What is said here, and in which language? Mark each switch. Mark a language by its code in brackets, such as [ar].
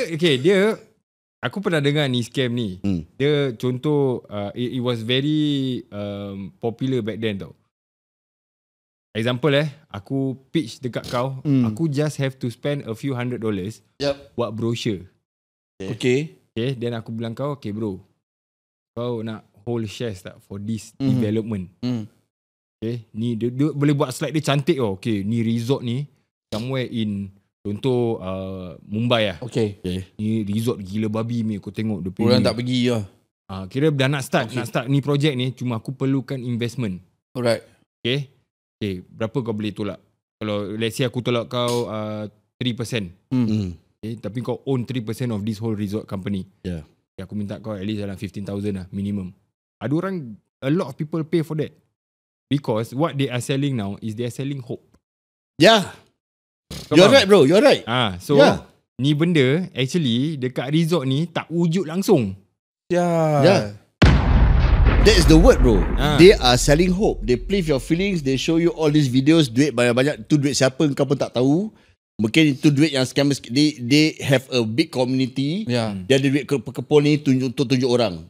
[ms] Dia aku pernah dengar ni scam ni. Dia contoh [en] it was very popular back then [ms] tau. [en] Example [ms] aku pitch dekat kau, aku [en] just have to spend a few $100 [ms] buat [en] brochure. Okay. Then [ms] aku bilang kau, [en] okay bro, [ms] kau nak [en] hold shares [ms] tak [en] for this development? [ms] Okay, ni dia boleh buat slide dia cantik tau. Okay, ni resort ni somewhere in contoh Mumbai lah. Okay. Ni resort gila babi ni, kau tengok dia orang tak pergi lah. Kira dah nak start ni projek ni, cuma aku perlukan investment. [en] Alright. [ms] Okay, berapa kau boleh tolak? Kalau [en] let's say [ms] aku tolak kau 3%. [en] Okay, [ms] tapi kau [en] own 3% of this whole resort company. [ms] Aku minta kau at least dalam 15,000 lah minimum. Ada orang, [en] a lot of people pay for that. Because what they are selling now is they are selling hope. You're right bro, you're right. [ms] So ni benda actually dekat resort ni tak wujud langsung. [en] That is the word bro. They are selling hope. They play with your feelings. They show you all these videos. [ms] Duit banyak-banyak. Tu duit siapa kau pun tak tahu. Mungkin itu duit yang scammers. [en] They have a big community. [ms] Dia ada duit kepul ni tunjuk orang.